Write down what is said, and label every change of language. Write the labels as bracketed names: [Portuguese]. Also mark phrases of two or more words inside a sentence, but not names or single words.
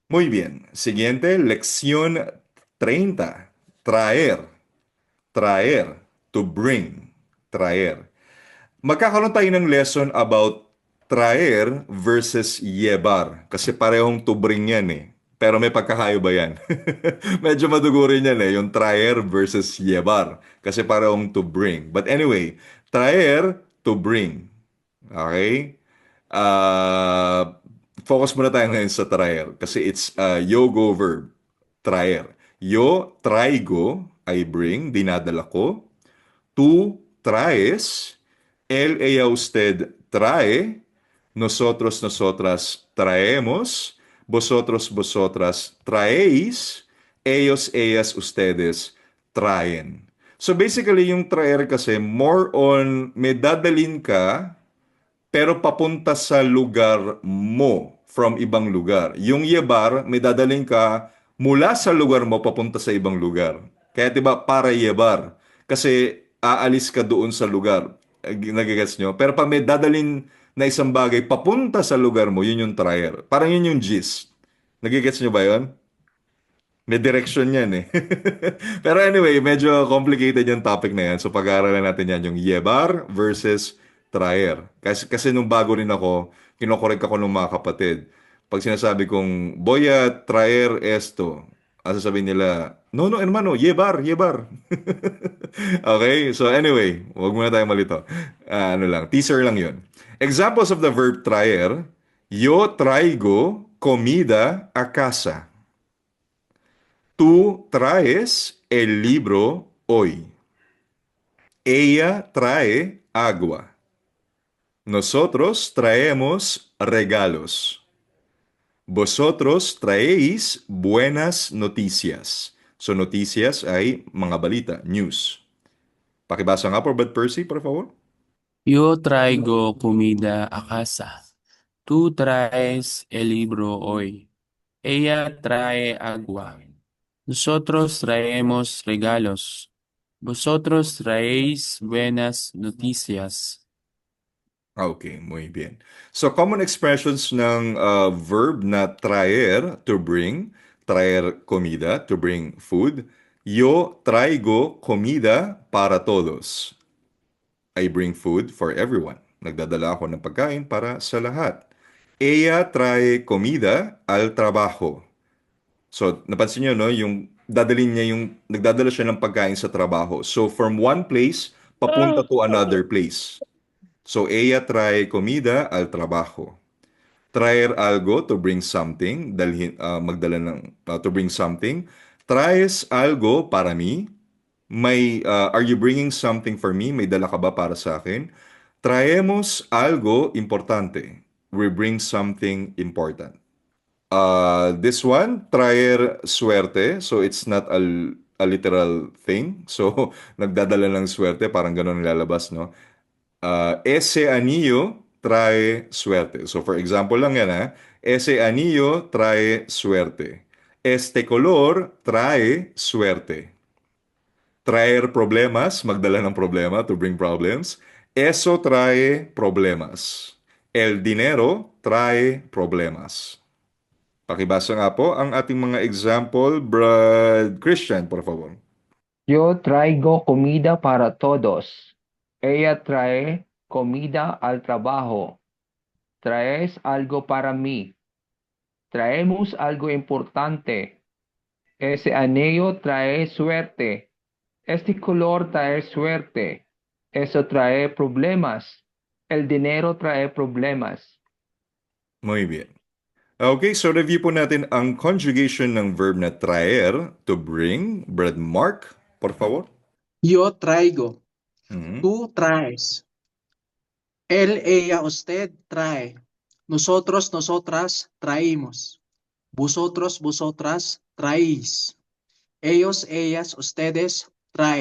[Spanish] Muy bien. Siguiente, lección 30. Traer. Traer. [English] To bring. [Spanish] Traer. [Filipino] Magkakaroon tayo ng [English] lesson about [Filipino] traer versus llevar. Kasi parehong [English] to bring [Filipino] yan eh. Pero may pagkakaiba yan. Medyo madugo rin yan eh, yung traer versus llevar. Kasi parehong [English] to bring. But anyway, traer, to bring. [Filipino] Okay? Uh, Focus muna tayo ngayon sa traer. [English] Kasi it's a yo-go verb. [Spanish] Traer. Yo traigo, [English] I bring, [Filipino] dinadala ko. [Spanish] Tú traes, él, ella, usted trae, nosotros, nosotras traemos, vosotros, vosotras traéis, ellos, ellas, ustedes traen. [Filipino] So basically, yung traer kasi [English] more on [Filipino] may dadalin ka pero papunta sa lugar mo from ibang lugar. Yung yebar, may dadalhin ka mula sa lugar mo papunta sa ibang lugar. Kaya 'di ba para yebar kasi aalis ka doon sa lugar. Nagigets nyo? Pero pag may dadalhin na isang bagay papunta sa lugar mo, yun yung trier. Parang yun yung gist. Nagigets nyo ba yun? May direction yan eh. Pero anyway, medyo complicated yung topic na yan. So pag-aaralan natin yan, yung yebar versus traer. Kasi nung bago rin ako, kinokorek ako ng mga kapatid. Pag sinasabi kong, [Spanish] Boya, traer esto. [Filipino] Ang sasabihin nila, [Spanish] no, no, hermano, yebar, yebar. [Filipino] Okay, so anyway, huwag muna tayong malito. Ano lang, teaser lang yun. [English] Examples of the verb traer, [Spanish] yo traigo comida a casa. Tú traes el libro hoy. Ella trae agua. Nosotros traemos regalos. Vosotros traéis buenas noticias. [Filipino] So noticias ay mga balita, news. Pakibasa nga po, Bud Percy, [Spanish] por favor. Yo traigo comida a casa. Tú traes el libro hoy. Ella trae agua. Nosotros traemos regalos. Vosotros traéis buenas noticias. Okay, muy bien. [English] So common expressions [Filipino] ng verb na traer, [English] to bring, [Spanish] traer comida, [English] to bring food. [Spanish] Yo traigo comida para todos. [English] I bring food for everyone. [Filipino] Nagdadala ako ng pagkain para sa lahat. [Spanish] Ella trae comida al trabajo. [Filipino] So, napansin niyo, no, yung dadalhin niya yung, nagdadala siya ng pagkain sa trabaho. So, from one place, papunta [English] to another place. [Filipino] So, [Spanish] ella trae comida al trabajo. Traer algo, [English] to bring something, [Filipino] magdala ng, [English] to bring something. [Spanish] Traes algo para mí. [English] Are you bringing something for me? [Filipino] May dala ka ba para sa akin? [Spanish] Traemos algo importante. [English] We bring something important. This one, [Spanish] traer suerte. [English] So it's not a literal thing. [Filipino] So nagdadala ng suerte, parang ganun nilalabas, no? [Spanish] Ese anillo trae suerte. [Filipino] So for example lang yan, [Spanish] ha? Ese anillo trae suerte. Este color trae suerte. Traer problemas, [Filipino] magdala ng problema, [English] to bring problems. [Spanish] Eso trae problemas. El dinero trae problemas. [Filipino] Pakibasa nga po ang ating mga example, Brad Christian, [Spanish] por favor. Yo traigo comida para todos. Ella trae comida al trabajo. ¿Traes algo para mí? Traemos algo importante. Ese anillo trae suerte. Este color trae suerte. Eso trae problemas. El dinero trae problemas. Muy bien. [Filipino] Okay, so review po natin ang conjugation ng verb na traer, [English] to bring. [Filipino] Brad Mark, [Spanish] por favor. Yo traigo, Mhm. tú traes, él, ella, usted trae, nosotros, nosotras traímos, vosotros, vosotras traéis, ellos, ellas, ustedes traen.